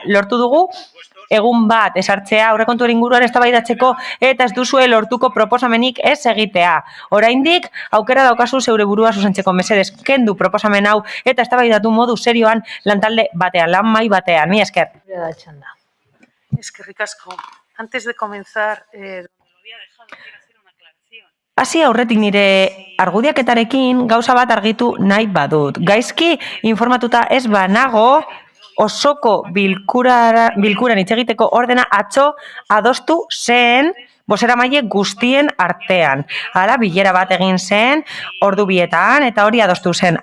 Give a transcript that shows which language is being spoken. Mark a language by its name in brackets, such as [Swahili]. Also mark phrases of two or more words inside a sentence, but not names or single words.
[Basque] Lortu dugu egun bat esartzea aurrekontuen inguruan eztabaidatzeko, eta ez duzue lortuko proposamenik ez egitea. Oraindik aukera daukazu zeure burua zuzentzeko, mesedez kendu proposamen hau eta eztabaidatu modu serioan lantalde batean, lan mahai batean. Ni esker. Eskerrik asko. [Spanish] Antes de comenzar, donde lo había dejado, quiero hacer una aclaración. [Basque] Hasi aurretik nire argudiaketarekin gauza bat argitu nahi badut. Gaizki informatuta ez banago, osoko bilkuran hitz egiteko ordena atzo adostu zen bozeramaile guztien artean. Hala, bilera bat egin zen, ordu bietan, eta hori adostu zen.